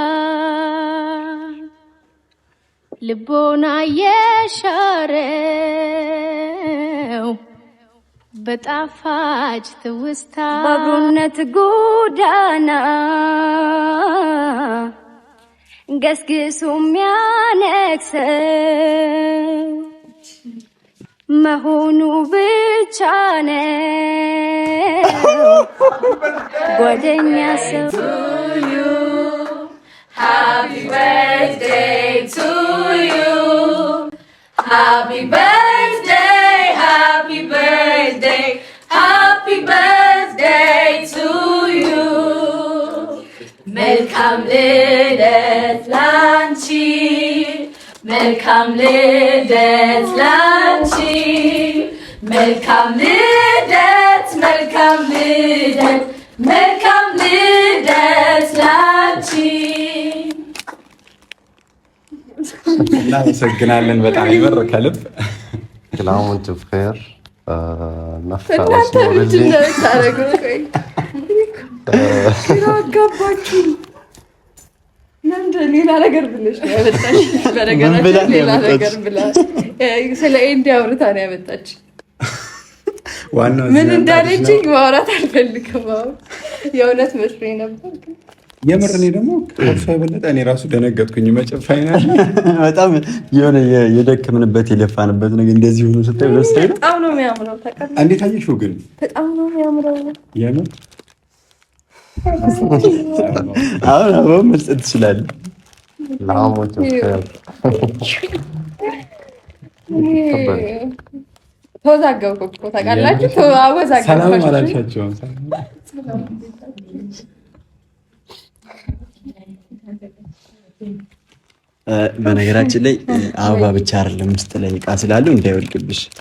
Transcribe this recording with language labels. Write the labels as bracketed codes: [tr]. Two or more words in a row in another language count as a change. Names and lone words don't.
[am] ልቦና የሻረው በጣፋጭ ትውስታ በአብሮነት ጎዳና ገስግሱ የሚያነክሰው መሆኑ ብቻ ነው ጓደኛ ሰው። [en] Happy birthday to you. Happy birthday, happy birthday, happy birthday to you. [am] መልካም ልደት ላንቺ መልካም ልደት ላንቺ መልካም ልደት መልካም ልደት መልካም ልደት ላንቺ። እናመሰግናለን በጣም ይመር ከልብ [ar] كل عام وانتم بخير. نفع [am] እናንተ ምንድን ነው የምታደርጉት? ቆይ ገባችሁ? ሌላ ነገር ብለሽ ነው ያመጣሽ። በነገራችን ሌላ ነገር ብላ ስለ ኤንዲ አውርታ ነው ያመጣች። ምን እንዳለችኝ ማውራት አልፈልግም። የእውነት መስሎኝ ነበር። የምር እኔ ደግሞ ከእሷ የበለጠ እኔ ራሱ ደነገጥኩኝ። መጨፋይናል በጣም የሆነ የደከምንበት የለፋንበት ነገር እንደዚህ ሆኖ ስታይ ደስ አይልም? በጣም ነው የሚያምረው። ታውቃለህ? እንዴት አየሽው ግን? በጣም ነው የሚያምረው። የምር አሁን አሁን መስጠት ትችላለህ። [ar] كل عام وانتم بخير. [am] ተወዛገብኩ እኮ ታውቃላችሁ። ሰላም አላልሻቸውም? በነገራችን ላይ አበባ ብቻ አይደለም ውስጥ ላይ እቃ ስላለው እንዳይወልቅብሽ።